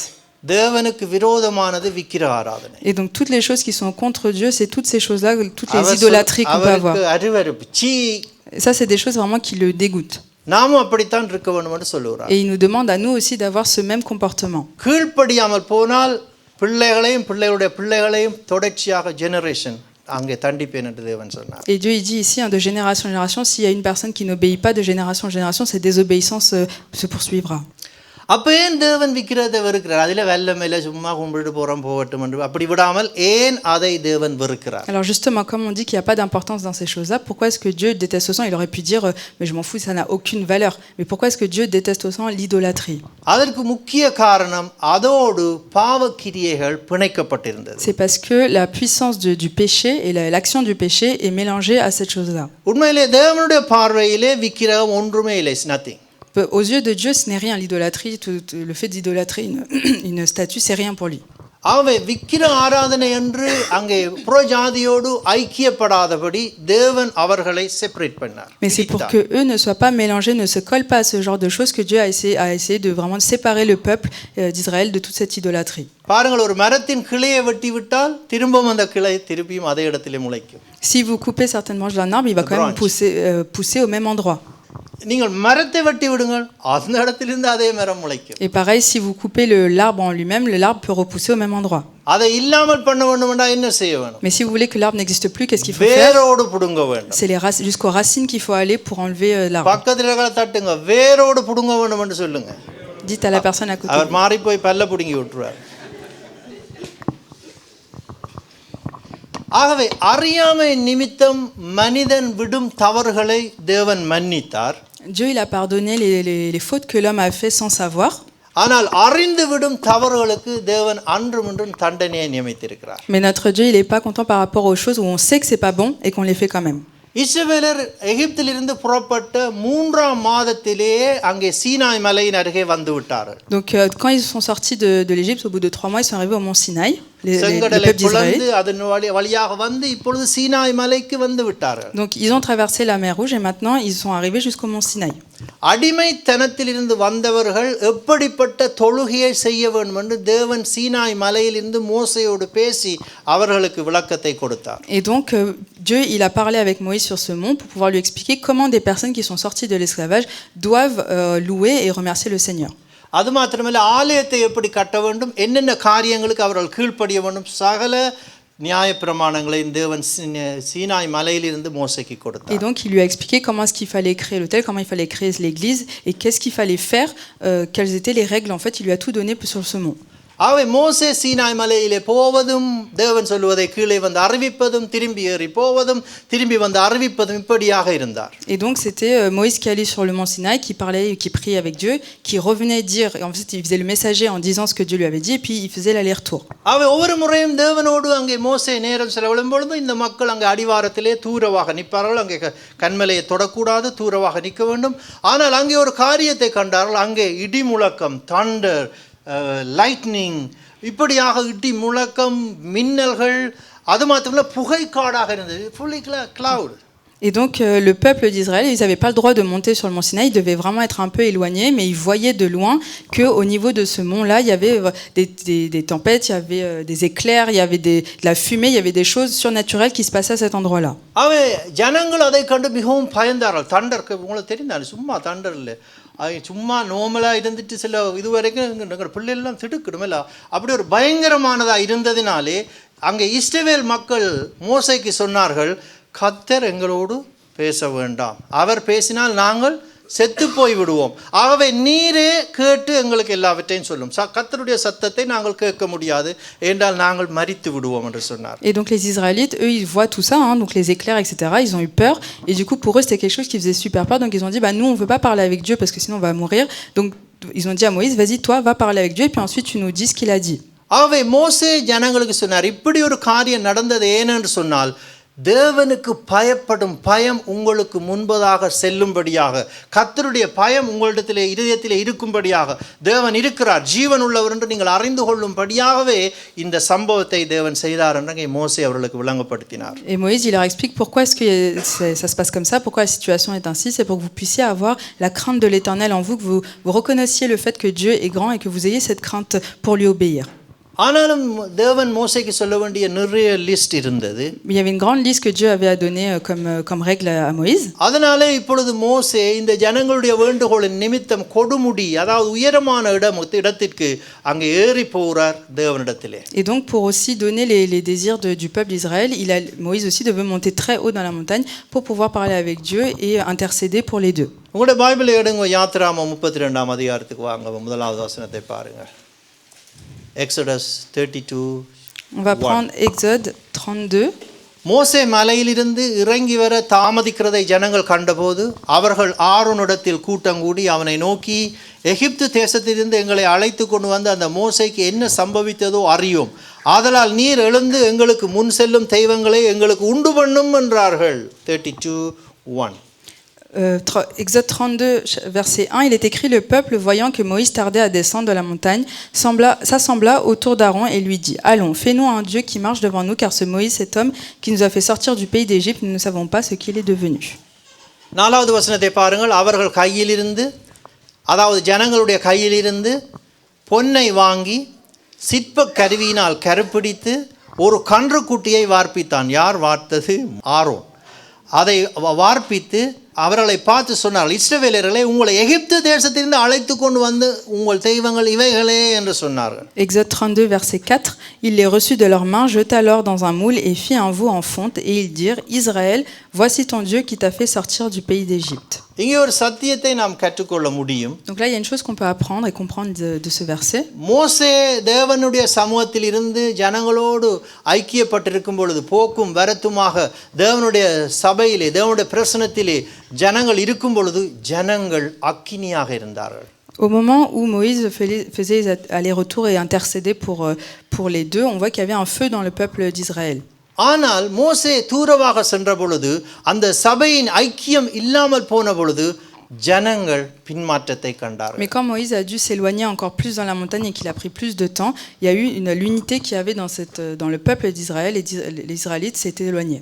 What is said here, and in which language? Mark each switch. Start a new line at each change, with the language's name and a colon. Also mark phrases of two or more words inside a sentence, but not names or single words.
Tamil: தேவனுக்கு விரோதமானது விக்கிர ஆராதனை.
French: Et donc toutes les choses qui sont contre Dieu, c'est toutes ces choses-là, toutes les idolâtries qu'on peut avoir.
Tamil: அருவருப்பு, சீ.
French: Ça c'est des choses vraiment qui le dégoûtent.
Tamil: நாமும் அப்படித்தான் இருக்க வேண்டும் என்று சொல்லுகிறார்.
French: Et il nous demande à nous aussi d'avoir ce même comportement.
Tamil: கீழ்ப்படியாமல் போனால் பிள்ளைகளையும் பிள்ளைகளுடைய பிள்ளைகளையும் தொடர்ச்சியாக ஜெனரேஷன் அங்கே தண்டிப்பேன் என்று தேவன் சொன்னார்.
French: Et Dieu il dit ici de génération en génération, s'il y a une personne qui n'obéit pas de génération en génération, cette désobéissance se poursuivra.
Tamil: அப்போ ஏன் தேவன் விக்கிரத்தை வெறுக்கிறார்? அதில் வெள்ள மேலே சும்மா கும்பிட்டு போகிறோம் போகட்டும் என்று அப்படி விடாமல் ஏன் அதை தேவன் வெறுக்கிறார்?
French: Alors justement, comme on dit qu'il n'y a pas d'importance dans ces choses-là, pourquoi est-ce que Dieu déteste autant? Il aurait pu dire mais je m'en fous, ça n'a aucune valeur. Mais pourquoi est-ce que Dieu déteste autant l'idolâtrie?
Tamil: அதற்கு முக்கிய காரணம் அதோடு பாவக்கிரியைகள் பிணைக்கப்பட்டிருந்தது.
French: C'est parce que la puissance du péché et l'action du péché est mélangée à cette chose-là.
Tamil: உண்மையிலே தேவனுடைய பார்வையிலே விக்கிரகம் ஒன்றுமே இல்லை,
English: is nothing.
French: Aux yeux de Dieu, ce n'est rien l'idolâtrie, le fait d'idolâtrer une statue, c'est rien pour lui.
Tamil: ஆகவே விக்கிர ஆராதனை என்று அங்கே புறஜாதியோடு ஐக்கியப்படாதபடி தேவன் அவர்களை செப்பரேட் பண்ணார்.
French: Mais c'est pour que eux ne soient pas mélangés, ne se collent pas à ce genre de choses que Dieu a essayé de vraiment séparer le peuple d'Israël de toute cette idolâtrie.
Tamil: பாருங்கள், ஒரு மரத்தின் கிளையை வெட்டி விட்டால் திரும்பவும் அந்த கிளை திருப்பியும் அதே இடத்திலே முளைக்கும்.
French: Si vous coupez certaines branches d'un arbre, il va quand même pousser au même endroit.
Tamil: நீங்கள் மரத்தை வெட்டி விடுங்கள், அந்த இடத்திலிருந்து அதே மரம் முளைக்கும்.
French: Et pareil, si vous coupez l'arbre en lui-même, l'arbre peut repousser au même endroit.
Tamil: அதை இல்லாமல் பண்ண வேண்டும்னா என்ன செய்ய வேண்டும்?
French: Mais si vous voulez que l'arbre n'existe plus, qu'est-ce qu'il faut faire?
Tamil: வேரோடு புடுங்க வேண்டும்.
French: C'est jusqu'aux racines qu'il faut aller pour enlever l'arbre.
Tamil: பக்கத்துல இருக்கிற தட்டுங்க, வேரோடு புடுங்க வேண்டும் என்று சொல்லுங்க.
French: Dites à la personne à côté.
Tamil: அவர் மாறி போய் பல்ல புடுங்கி விட்டுருவார். ஆகவே அறியாமை நிமித்தம் மனிதன் விடும் தவறுகளை தேவன் மன்னித்தார்.
French: Dieu il a pardonné les fautes que l'homme a fait sans savoir.
Tamil: ஆனால் அறிந்துவிடும் தவறுகளுக்கு தேவன் அன்றும் இன்றும் தண்டனையை நியமித்திருக்கிறார்.
French: Mais notre Dieu, il n'est pas content par rapport aux choses où on sait que c'est pas bon et qu'on les fait quand même.
Tamil: இஸ்ரவேலர் எகிப்திலிருந்து புறப்பட்ட 3ஆம் மாதத்திலேயே அங்கே சீனாய் மலையின் அருகே வந்து விட்டார்கள்.
French: Donc quand ils sont sortis de l'Égypte, au bout de 3 mois, ils sont arrivés au mont Sinaï, le
Tamil: செங்கடலை
French: peuple d'Israël.
Tamil: பிளந்து அதன் வழியாக வந்து இப்பொழுது சீனாய் மலைக்கு வந்து விட்டார்கள்.
French: Donc ils ont traversé la mer Rouge et maintenant ils sont arrivés jusqu'au mont Sinaï.
Tamil: அடிமைத்தனத்திலிருந்து வந்தவர்கள் எப்படிப்பட்ட தொழுகையை செய்ய வேண்டும் என்று தேவன் சீனாய் மலையிலிருந்து மோசேயோடு பேசி அவர்களுக்கு விளக்கத்தை கொடுத்தார்.
French: Et donc Dieu, il a parlé avec Moïse sur ce mont pour pouvoir lui expliquer comment des personnes qui sont sorties de l'esclavage doivent louer et remercier le Seigneur. அது மாத்திரமல்ல, ஆலயத்தை எப்படி கட்ட வேண்டும், என்னென்ன காரியங்களுக்கு அவர்கள் கீழ்ப்படிய வேண்டும், சகல நியாயப்பிரமாணங்களை தேவன் சீனாய் மலையிலிருந்து மோசேக்கு கொடுத்தார். Et donc il lui a expliqué comment est-ce qu'il fallait créer l'autel, comment il fallait créer l'église et qu'est-ce qu'il fallait faire, quelles étaient les règles. En fait, il lui a tout donné sur ce mont.
Tamil: ஆகவே மோசே சீனாய் மலையிலே போவதும் தேவன் சொல்வதை கீழே வந்து அறிவிப்பதும் திரும்பி ஏறி போவதும் திரும்பி வந்து அறிவிப்பதும் இப்படியாக இருந்தார்.
French: Et donc c'était Moïse qui allait sur le mont Sinaï, qui parlait, qui priait avec Dieu, qui revenait dire, en fait il faisait le messager en disant ce que Dieu lui avait dit et puis il faisait l'aller-retour.
Tamil: ஆகவே ஒவ்வொரு முறையும் தேவனோடு அங்கே மோசே நேரம் செலவிடும் பொழுது இந்த மக்கள் அங்கே அடிவாரத்திலே தூரமாக நிற்பார்கள். அங்கே கண்மலையை தொடக்கூடாது, தூரமாக நிற்க வேண்டும். ஆனால் அங்கே ஒரு காரியத்தை கண்டார்கள். அங்கே இடி முழக்கம்,
English: thunder, lightning,
Tamil: இப்படியாக இடி முழக்கம், மின்னல்கள், அது மாத்திரமல்ல புகைக்காடாக இருந்தது,
English: fully cloud.
French: Et donc le peuple d'Israël, ils n'avaient pas le droit de monter sur le mont Sinaï, ils devaient vraiment être un peu éloignés, mais ils voyaient de loin qu'au niveau de ce mont-là, il y avait des tempêtes, il y avait des éclairs, il y avait de la fumée, il y avait des choses surnaturelles qui se passaient à cet endroit-là.
Tamil: அவை ஜனங்கள் அதை கண்டு மிகவும் பயந்தார்கள். தண்டர் உங்களுக்கு தெரிந்தாரு, சும்மா தண்டர் இல்லை, சும்மா நோமலாக இருந்துட்டு சில இதுவரைக்கும் எங்கள் பிள்ளைகள்லாம் திடுக்கிடுமில்ல, அப்படி ஒரு பயங்கரமானதாக இருந்ததினாலே அங்கே இஸ்ரவேல் மக்கள் மோசேக்கு சொன்னார்கள், கர்த்தர் எங்களோடு பேச வேண்டாம், அவர் பேசினால் நாங்கள் செத்து போய் விடுவோம், ஆகவே நீரே கேட்டு எங்களுக்கு எல்லாவற்றையும் சொல்லும், கர்த்தருடைய சத்தத்தை நாங்கள் கேட்க முடியாது என்றால் நாங்கள் மரித்து விடுவோம் என்று சொன்னார்.
French: Et donc les Israélites, eux, ils voient tout ça, hein, donc les éclairs, etc. Ils ont eu peur et du coup pour eux c'était quelque chose qui faisait super peur, donc ils ont dit, bah nous on veut pas parler avec Dieu parce que sinon on va mourir, donc ils ont dit à Moïse, vas-y toi va parler avec Dieu et puis ensuite tu nous dis ce qu'il a dit.
Tamil: ஆகவே மோசே ஜனங்களுக்கு சொன்னார், இப்படி ஒரு காரியம் நடந்தது ஏனென்று சொன்னால் தேவனுக்கு பயப்படும் பயம் உங்களுக்கு முன்பதாக செல்லும்படியாக, கர்த்தருடைய பயம் உங்களிடத்திலே இதயத்திலே இருக்கும்படியாக, தேவன் இருக்கிறார், ஜீவன் உள்ளவர் என்று நீங்கள் அறிந்து கொள்ளும்படியாகவே இந்த சம்பவத்தை தேவன் செய்தார் என்று மோசே அவர்களுக்கு விளங்கப்படுத்தினார்.
French: Et Moïse, il leur explique pourquoi est-ce que ça se passe comme ça, pourquoi la situation est ainsi, c'est pour que vous puissiez avoir la crainte de l'Éternel en vous, que vous reconnaissiez le fait que Dieu est grand et que vous ayez cette crainte pour lui obéir.
Tamil: ஆனாலும் தேவன் மோசேக்கு சொல்ல வேண்டிய நிறைய லிஸ்ட் இருந்தது.
French: Il y avait une grande liste que Dieu avait à donner comme règle à Moïse.
Tamil: அதனாலே இப்பொழுது மோசே இந்த ஜனங்களுடைய வேண்டுகோளின் நிமித்தம் கொடுமுடி, அதாவது உயரமான இடத்திற்கு அங்கே ஏறி போகிறார் தேவனிடத்திலே.
French: Et donc pour aussi donner les désirs du peuple d'Israël, Moïse aussi devait monter très haut dans la montagne pour pouvoir parler avec Dieu et intercéder pour les deux.
Tamil: உங்களுடைய பைபிளை எடுங்க, யாத்திராகமம் 32ஆம் அதிகாரத்துக்கு வாங்க, முதலாவது வசனத்தை பாருங்க.
English: Exodus 32.
French: On va prendre Exode 32.
Tamil: மோசே மலையிலிருந்து இறங்கி வர தாமதிக்கிறதை ஜனங்கள் கண்டபோது அவர்கள் ஆரோனிடத்தில் கூட்டம் கூடி அவனை நோக்கி, எகிப்து தேசத்திலிருந்து எங்களை அழைத்து கொண்டு வந்து அந்த மோசேக்கு என்ன சம்பவித்ததோ அறியோம், ஆதலால் நீர் எழுந்து எங்களுக்கு முன் செல்லும் தெய்வங்களை எங்களுக்கு உண்டு பண்ணும் என்றார்கள். 32:1.
French: Exode 32, verset 1, il est écrit, le peuple, voyant que Moïse tardait à descendre de la montagne, s'assembla autour d'Aaron et lui dit, allons, fais-nous un Dieu qui marche devant nous, car ce Moïse, cet homme qui nous a fait sortir du pays d'Égypte, nous ne savons pas ce qu'il est devenu.
Tamil: நாலாவது வசனத்தை பாருங்கள். அவர்கள் கையிலிருந்து, அதாவது ஜனங்களுடைய கையிலிருந்து பொன்னை வாங்கி சிற்ப கருவியினால் கருப்பிடித்து ஒரு கன்றுக்குட்டியை வார்ப்பித்தான். யார் வார்த்தது? ஆரோன். அதை வார்ப்பித்து அவர்களை பார்த்து சொன்னார்கள், இஸ்ரவேலர்களே, உங்களை எகிப்து தேசத்திலிருந்து அழைத்து கொண்டு வந்து உங்கள் தெய்வங்கள் இவைகளே என்று சொன்னார்கள்.
French: Exode 32, verset 4, il les reçut de leurs mains, jeta l'or dans un moule et fit un veau en fonte, et ils dirent, Israël, voici ton Dieu qui t'a fait sortir du pays d'Égypte.
Tamil: இங்கே ஒரு சத்தியத்தை நாம் கற்றுக்கொள்ள முடியும்.
French: Donc là, il y a une chose qu'on peut apprendre et comprendre de ce verset.
Tamil: மோசே தேவனுடைய சமூகத்தில் இருந்து ஜனங்களோடு ஐக்கியப்பட்டிருக்கும் பொழுது போக்கும் வரத்துமாக தேவனுடைய சபையிலே, தேவனுடைய பிரசனத்திலே ஜனங்கள் இருக்கும் பொழுது ஜனங்கள் அக்கினியாக இருந்தார்கள்.
French: Au moment où Moïse faisait les allers-retours et intercédait pour les deux, on voit qu'il y avait un feu dans le peuple d'Israël.
Tamil: ஆனால் மோசே தூரமாக சென்ற பொழுது அந்த சபையின் ஐக்கியம் இல்லாமல் போன பொழுது ஜனங்கள் பின்மாற்றத்தை கண்டார்கள்.
French: Mais quand Moïse a dû s'éloigner encore plus dans la montagne et qu'il a pris plus de temps, il y a eu l'unité qu'il y avait dans le peuple d'Israël et les Israélites s'étaient éloignés.